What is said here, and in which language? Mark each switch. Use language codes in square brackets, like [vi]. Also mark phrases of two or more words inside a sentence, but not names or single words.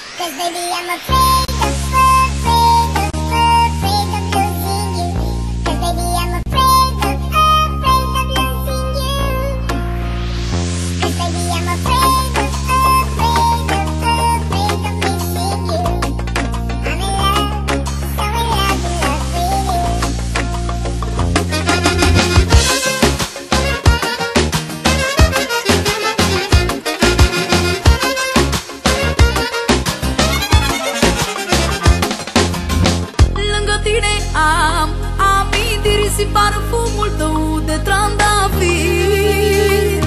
[en] baby, I'm afraid of losing you. 'Cause baby, I'm afraid of losing you. 'Cause baby, I'm afraid of missing you. I'm in love, so in love with you. [ro] Lângă tine am amintiri și parfumul tău de trandafir.